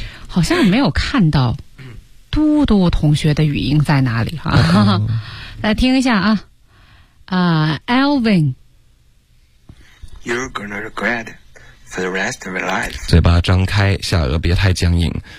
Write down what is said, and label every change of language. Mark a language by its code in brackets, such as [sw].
[zh] 好像没有看到嘟嘟同学的语音在哪里啊？来听一下啊，Alvin， [en] You're gonna regret for the rest of your life. [zh] 嘴巴张开，下颚别太僵硬。